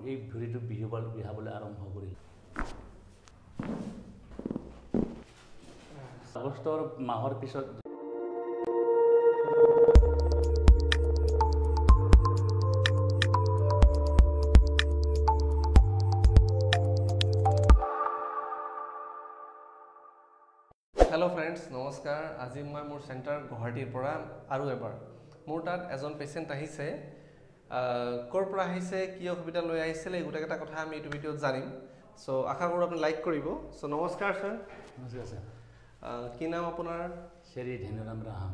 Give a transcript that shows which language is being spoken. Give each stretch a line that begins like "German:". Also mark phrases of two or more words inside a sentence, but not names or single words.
Assamese: এই ভৰিটো বিহাবলৈ আৰম্ভ কৰিলে। আগষ্টৰ মাহৰ পিছত
English: hello friends नमस्कार।
Assamese: আজি মই মোৰ চেণ্টাৰ গুৱাহাটীৰ পৰা আৰু এবাৰ মোৰ তাত এজন পেশেন্ট আহিছে কৰ পৰা আহিছে কি অসুবিধা লৈ আহিছিল এই গোটেইটা কথা আমি এই ভিডিওত জানিম। সো আশা কৰো আপুনি লাইক কৰিব। সো নমস্কাৰ স্যার। নমস্কাৰ স্যার। কি নাম আপোনাৰ? শ্ৰী ধেনুৰাম ৰাহাম।